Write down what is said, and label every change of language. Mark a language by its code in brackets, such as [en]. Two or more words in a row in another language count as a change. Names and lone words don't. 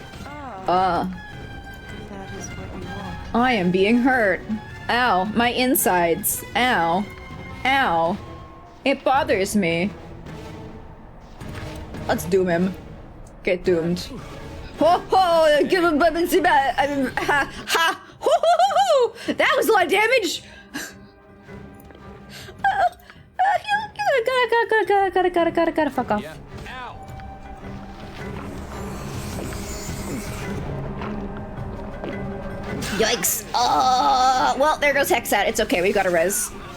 [en] That is what you want. I am being hurt. Ow, my insides. Ow. Ow. It bothers me. Let's doom him. Get doomed. Ho ho! Give him ha ha! Ho ho ho ho! That was a lot of damage. Gotta fuck off. Yeah. Ow. Yikes. Well, there goes Hexat. It's okay, we got a res.